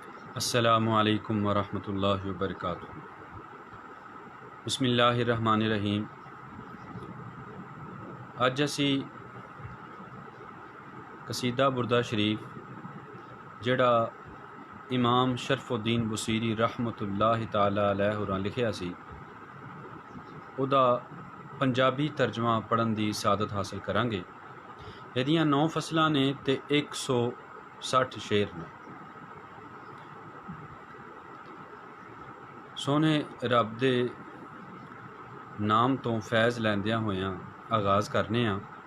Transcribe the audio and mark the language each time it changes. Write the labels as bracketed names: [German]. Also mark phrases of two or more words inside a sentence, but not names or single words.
[Arabic] السلام عليكم ورحمة الله وبركاته. بسم الله الرحمن الرحيم. [Punjabi] ਅੱਜ ਅਸੀਂ ਕਸੀਦਾ ਬੁਰਦਾ ਸ਼ਰੀਫ਼ ਜਿਹੜਾ ਇਮਾਮ ਸ਼ਰਫ਼ੁੱਦੀਨ ਬੂਸੀਰੀ [Arabic] رحمة الله تعالى عليه [Punjabi] ਹੋਰਾਂ ਲਿਖਿਆ ਸੀ ਉਹਦਾ ਪੰਜਾਬੀ ਤਰਜਮਾ ਪੜ੍ਹਨ ਕੀ ਸਆਦਤ ਹਾਸਿਲ ਕਰਾਂਗੇ। ਇਹਦੀਆਂ 9 ਫ਼ਸਲਾਂ ਨੇ ਤੇ 160 ਸ਼ੇਅਰ ਨੇ। ਸੋਹਣੇ ਰੱਬ ਦੇ ਨਾਮ ਤੋਂ ਫ਼ੈਜ਼ ਲੈਂਦਿਆਂ ਹੋਇਆਂ ਆਗ਼ਾਜ਼ ਕਰਨੇ ਆਂ।